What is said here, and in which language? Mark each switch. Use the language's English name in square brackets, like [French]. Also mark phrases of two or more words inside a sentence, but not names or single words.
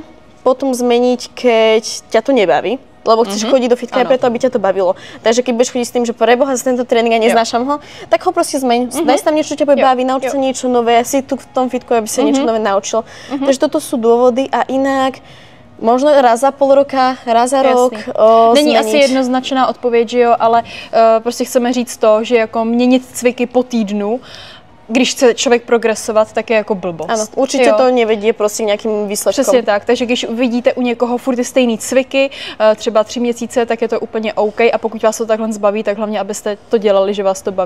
[Slovak] Potom zmeniť, keď ťa to nebaví. Lebo chceš chodiť do fitka aj preto, aby ťa to bavilo. Takže keď budeš chodiť s tým, že preboha za tento tréning a neznášam ho, tak ho proste zmeň. Daj si tam niečo, čo ťa bude baviť, nauč sa niečo nové, si tu v tom fitku, aby sa niečo nové naučil. Takže toto sú dôvody a inak možno raz za pol roka, raz za rok [Czech] Není [Slovak] zmeniť. [Czech] asi jednoznačná odpověď, že jo, ale prostě chceme říct to, že jako měnit cviky po týdnu, když chce člověk progresovat, tak je jako blbost. [Slovak] Ano, určitě to nevedie prostě nějakým výsledkom. [Czech] Přesně tak, takže když vidíte u někoho furt ty stejný cviky, třeba 3 měsíce, tak je to úplně OK a pokud vás to takhle zbaví, tak hlavně, abyste to dělali, že vás to baví.